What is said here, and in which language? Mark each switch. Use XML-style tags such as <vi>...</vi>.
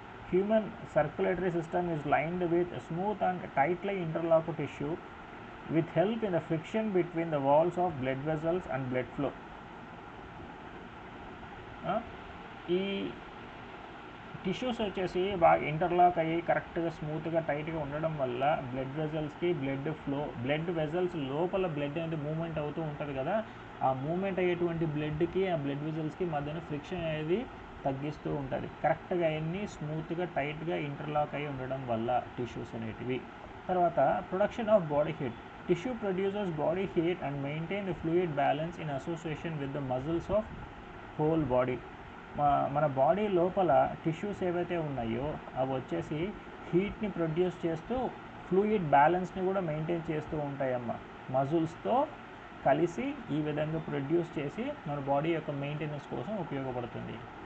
<en>Human circulatory system is lined with smooth and tightly interlock tissue with help in the friction between the walls of blood vessels and blood flow.</en> <te>ఈ tissues వచ్చేసి బాగా interlock అయ్యి కరెక్ట్గా స్మూత్గా టైట్గా ఉండడం వల్ల బ్లడ్ వెజల్స్కి బ్లడ్ వెజల్స్ లోపల బ్లడ్ అనేది మూమెంట్ అవుతూ ఉంటుంది కదా, ఆ మూమెంట్ అయ్యేటువంటి బ్లడ్కి ఆ బ్లడ్ వెజల్స్కి మధ్యన ఫ్రిక్షన్ అనేది తగ్గిస్తూ ఉంటుంది. కరెక్ట్గా అన్నీ స్మూత్గా టైట్గా ఇంటర్లాక్ అయ్యి ఉండడం వల్ల టిష్యూస్ అనేటివి. తర్వాత</te> <en>Production of body heat. Tissue produces body heat and maintain the fluid balance in association with the muscles of whole body.</en> <te>మన బాడీ లోపల టిష్యూస్ ఏవైతే ఉన్నాయో అవి వచ్చేసి హీట్ని ప్రొడ్యూస్ చేస్తూ ఫ్లూయిడ్ బ్యాలెన్స్ని కూడా మెయింటైన్ చేస్తూ ఉంటాయమ్మ. మజిల్స్తో కలిసి ఈ విధంగా ప్రొడ్యూస్ చేసి మన బాడీ యొక్క మెయింటెనెన్స్ కోసం ఉపయోగపడుతుంది.</te>